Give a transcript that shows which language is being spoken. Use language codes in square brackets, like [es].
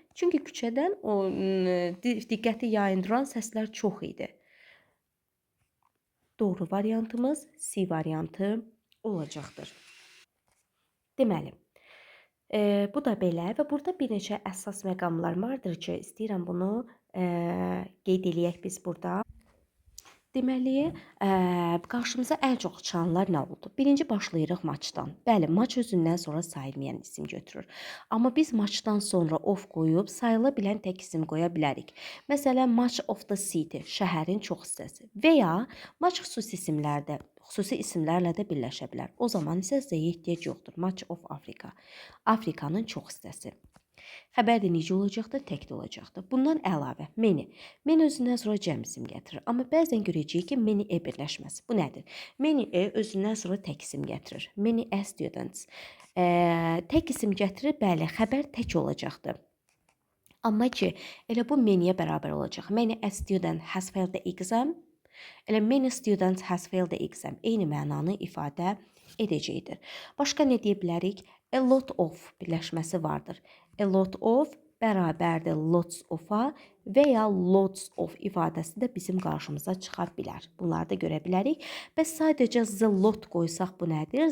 [az] Çünki küçədən o diqqəti yayındıran səslər çox idi. Doğru variantımız C variantı olacaqdır. Deməli, bu da belə və burada bir neçə əsas məqamlar vardır ki, istəyirəm bunu qeyd eləyək biz burada. Deməli, qarşımıza ən çox çıxanlar nə oldu? Birinci başlayırıq maçdan. Bəli, maç özündən sonra sayılmayan isim götürür. Amma biz maçdan sonra of qoyub sayıla bilən tək isim qoya bilərik. Məsələn, [en] Much of the city, [az] şəhərin çox hissəsi və ya maç xüsusi isimlərlə də birləşə bilər. O zaman isə z-yə ehtiyac yoxdur. [en] Much of Africa, [az] Afrikanın çox hissəsi. Xəbər də necə olacaqdır? Təkdə olacaqdır. Bundan əlavə, many. Many özündən sonra cəm isim gətirir. Amma bəzən görəcəyik ki, many e birləşməz. Bu nədir? Many e özündən sonra tək isim gətirir. [en] Many students. [az] Tək isim gətirir, bəli, xəbər tək olacaqdır. Amma ki, elə bu many-yə bərabər olacaq. [en] Many a student has failed the exam. [az] Elə [en] many students has failed the exam. [az] Eyni mənanı ifadə edəcəkdir. Başqa nə deyə bilərik? A lot of birləşməsi vardır. A lot of bərabərdir lots of-a və ya lots of ifadəsi də bizim qarşımıza çıxa bilər. Bunları da görə bilərik. Bəs sadəcə the lot qoysaq bu nədir?